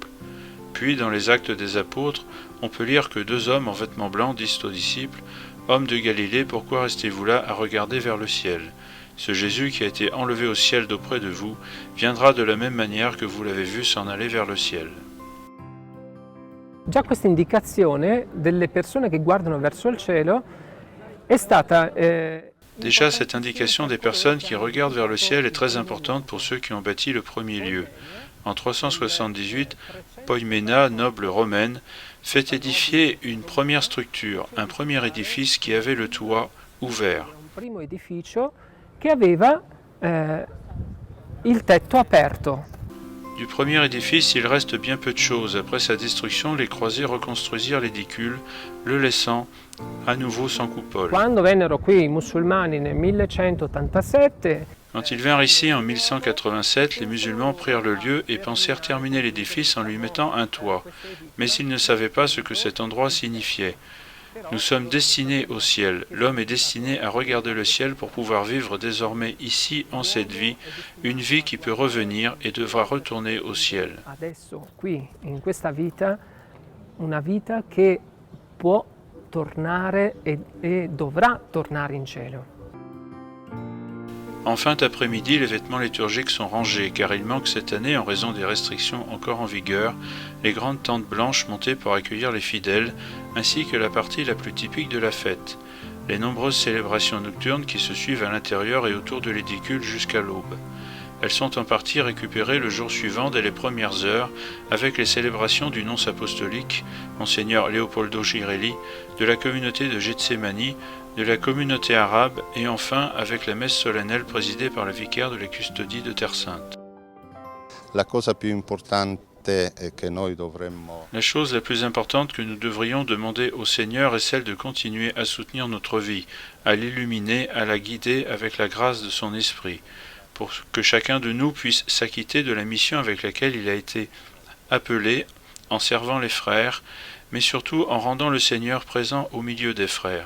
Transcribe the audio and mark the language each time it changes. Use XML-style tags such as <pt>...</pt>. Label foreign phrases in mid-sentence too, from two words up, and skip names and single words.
<fr>Puis, dans les Actes des Apôtres, on peut lire que 2 hommes en vêtements blancs disent aux disciples « Hommes de Galilée, pourquoi restez-vous là à regarder vers le ciel ? Ce Jésus qui a été enlevé au ciel d'auprès de vous viendra de la même manière que vous l'avez vu s'en aller vers le ciel. »</fr> <it>Già questa indicazione delle persone che guardano verso il cielo è stata</it> <fr>Déjà, cette indication des personnes qui regardent vers le ciel est très importante pour ceux qui ont bâti le premier lieu. En 378, Poimena, noble romaine, fait édifier une première structure, un premier édifice qui avait le toit ouvert.</fr> <it>Un primo edificio che aveva il tetto aperto.</it> <fr>Du premier édifice, il reste bien peu de choses. Après sa destruction, les croisés reconstruisirent l'édicule, le laissant à nouveau sans coupole.</fr> <it>Quando vennero qui i musulmani nel 1187,</it> <fr>Quand ils vinrent ici en 1187, les musulmans prirent le lieu et pensèrent terminer l'édifice en lui mettant un toit. Mais ils ne savaient pas ce que cet endroit signifiait. Nous sommes destinés au ciel. L'homme est destiné à regarder le ciel pour pouvoir vivre désormais ici en cette vie, une vie qui peut revenir et devra retourner au ciel.</fr> <it>adesso qui in questa vita, una vita che può tornare e dovrà tornare in cielo.</it> <fr>En fin d'après-midi, les vêtements liturgiques sont rangés, car il manque cette année, en raison des restrictions encore en vigueur, les grandes tentes blanches montées pour accueillir les fidèles, ainsi que la partie la plus typique de la fête, les nombreuses célébrations nocturnes qui se suivent à l'intérieur et autour de l'édicule jusqu'à l'aube. Elles sont en partie récupérées le jour suivant dès les premières heures, avec les célébrations du nonce apostolique, Monseigneur Leopoldo Girelli, de la communauté de Getsemani, de la communauté arabe et enfin avec la messe solennelle présidée par le vicaire de la custodie de Terre Sainte.</fr> <it>La cosa più importante è che noi dovremmo</it> <fr>La chose la plus importante que nous devrions demander au Seigneur est celle de continuer à soutenir notre vie, à l'illuminer, à la guider avec la grâce de son esprit, pour que chacun de nous puisse s'acquitter de la mission avec laquelle il a été appelé, en servant les frères, mais surtout en rendant le Seigneur présent au milieu des frères.</fr>